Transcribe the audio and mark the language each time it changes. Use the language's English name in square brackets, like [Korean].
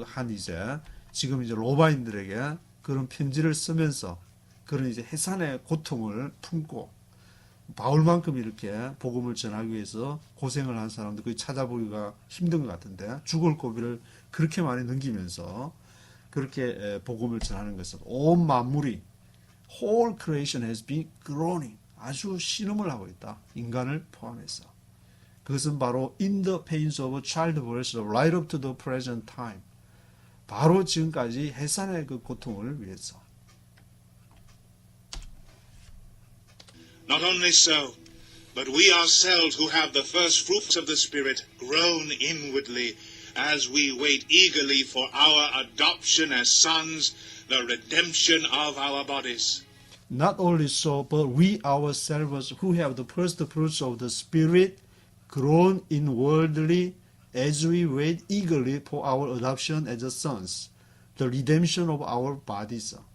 [Korean] 이제 지금 이제 로마인들에게 그런 편지를 쓰면서 그런 이제 해산의 고통을 품고 바울만큼 이렇게 복음을 전하기 위해서 고생을 한 사람들 거의 찾아보기가 힘든 것 같은데 죽을 고비를 그렇게 많이 넘기면서 그렇게 복음을 전하는 것은 온 만물이 [English] whole creation has been groaning [Korean] 아주 신음을 하고 있다. 인간을 포함해서. 그것은 바로 [English] in the pains of childbirth right up to the present time. [Korean] 바로 지금까지 해산의 그 고통을 위해서. [English] Not only so, but we ourselves who have the first fruits of the Spirit groan inwardly as we wait eagerly for our adoption as sons, the redemption of our bodies. Not only so, but we ourselves who have the first fruits of the Spirit groan inwardly as we wait eagerly for our adoption as sons, the redemption of our bodies.